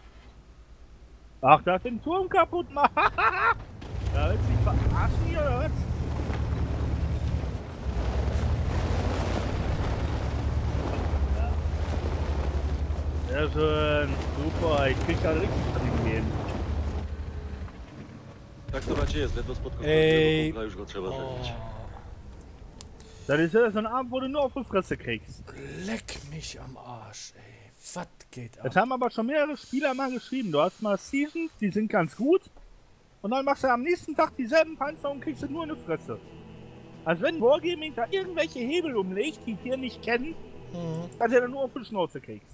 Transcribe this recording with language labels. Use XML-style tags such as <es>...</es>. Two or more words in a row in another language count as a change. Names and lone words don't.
<de>Ach, da den Turm kaputt machen. Da willst du dich verarschen hier oder was? Sehr schön, super, ich krieg da richtig hingehen.</de> <pl>Tak to raczej jest, ledwo spod Ej. kontroli, już go trzeba zabić.</pl> <de>Das ist ja so ein Abend, wo du nur auf die Fresse kriegst. Leck mich am Arsch, ey. Was geht ab? Das haben aber schon mehrere Spieler mal geschrieben. Du hast mal Seasons, die sind ganz gut. Und dann machst du am nächsten Tag dieselben Panzer und kriegst du nur eine Fresse. Also wenn Wargaming da irgendwelche Hebel umlegt, die wir nicht kennen, dass du dann nur auf die Schnauze kriegst.</de>